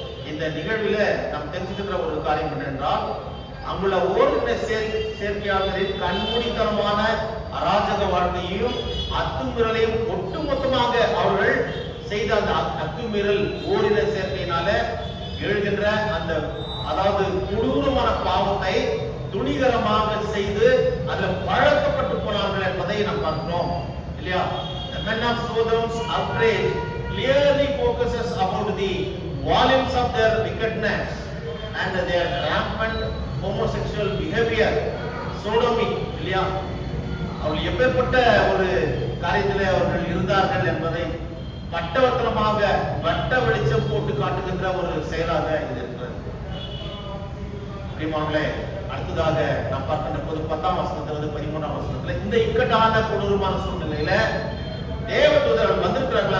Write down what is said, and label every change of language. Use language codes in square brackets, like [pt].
[ta] இந்த நிகழ்வில நாம் தெரிஞ்சுக்கிற ஒரு காரியம் என்னென்றால், அங்குள்ள ஓரின சேர்க்கையாளரின் கண்மூடித்தனமான அராஜக வாழ்க்கையையும் அத்துமீறலையும் ஒட்டுமொத்தமாக அவர்கள் செய்த அந்த அத்துமீறல் ஓரின சேர்க்கையினால எழுகின்ற அந்த அதாவது கொடூரமான பாவத்தை துணிகரமாக செய்து அதில் பழக்கப்பட்டு போனார்கள் என்பதை நாம் பார்க்கிறோம் இல்லையா? [en] The men of Sodom's outrage clearly focuses about the volumes of their wickedness and their rampant homosexual behavior. [ta] Sodomy இல்லையா? அவர்கள் எப்பேற்பட்ட ஒரு காரியத்திலே அவர்கள் இருந்தார்கள் என்பதை பட்டவத்தனமாக வட்ட வெளிச்சம் போட்டு காட்டுகின்ற ஒரு செயலாக இது இருக்கிறது. பிரியமானவர்களே, அடுத்ததாக நாம் பார்க்கின்ற போது 10ஆம் வசனத்திலிருந்து 13ஆம் வசனத்துல இந்த இக்கட்டான கொடூரமான சூழ்நிலையில தேவதூதர்கள் வந்திருக்கிறார்கள்.